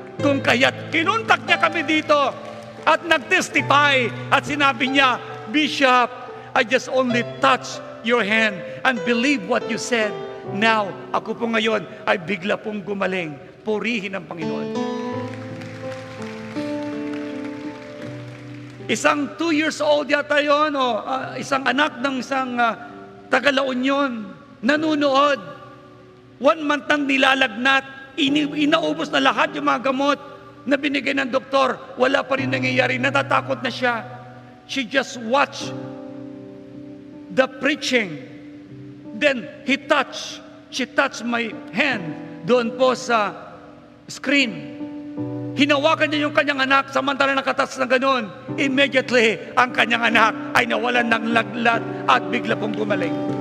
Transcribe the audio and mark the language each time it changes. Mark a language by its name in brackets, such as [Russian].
[Filipino] Kung kaya't kinuntak niya kami dito at nag-testify at sinabi niya, [English] Bishop, I just only touch your hand and believe what you said. [Filipino] Now, ako po ngayon ay bigla pong gumaling. Purihin ang Panginoon. Isang 2 years old yata yun, isang anak ng isang taga La Union, nanunood. 1 month nang nilalagnat, inaubos na lahat yung mga gamot na binigay ng doktor. Wala pa rin nangyayari, natatakot na siya. [English] She just watched the preaching. Then she touched my hand [Filipino] doon po sa screen. Hinawakan niya yung kanyang anak, samantala nakatas na ganoon. Immediately, ang kanyang anak ay nawalan ng laglat at bigla pong gumaling.